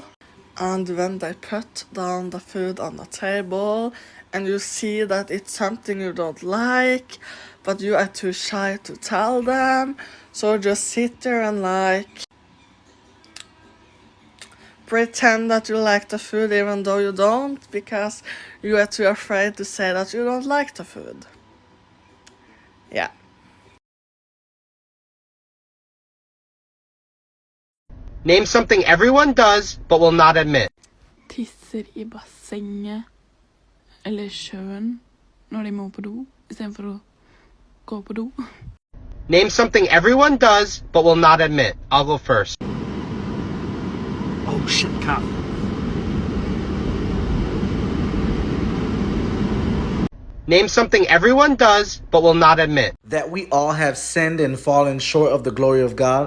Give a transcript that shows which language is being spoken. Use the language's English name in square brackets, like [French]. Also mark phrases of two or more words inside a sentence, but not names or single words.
[English] And when they put down the food on the table and you see that it's something you don't like, but you are too shy to tell them, so just sit there and like pretend that you like the food even though you don't, because you are too afraid to say that you don't like the food. Yeah. Name something everyone does but will not admit. [Norwegian] Tisser i bassenget eller sjøen når de må på do, istedenfor å gå på do. [English] Name something everyone does but will not admit. I'll go first. Oh shit, cop. Name something everyone does but will not admit. That we all have sinned and fallen short of the glory of God.